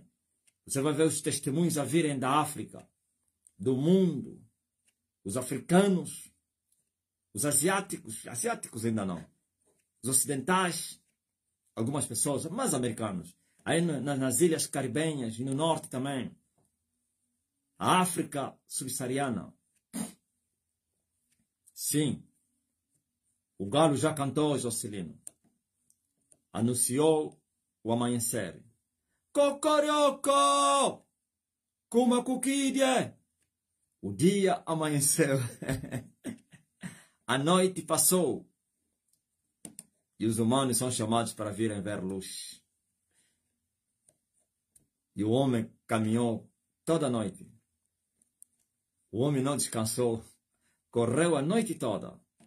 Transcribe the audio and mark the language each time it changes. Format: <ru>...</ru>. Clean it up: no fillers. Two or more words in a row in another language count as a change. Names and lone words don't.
<pt>Você vai ver os testemunhos a virem da África, do mundo, os africanos, os asiáticos ainda não, os ocidentais, algumas pessoas, mas americanos, aí nas ilhas caribenhas e no norte também, a África subsaariana. Sim, o galo já cantou, Jocelino, anunciou o amanhecer. Cocorioco! Kuma kukidie! O dia amanheceu. A noite passou. E os humanos são chamados para virem ver luz. E o homem caminhou toda a noite. O homem não descansou. Correu a noite toda.</pt>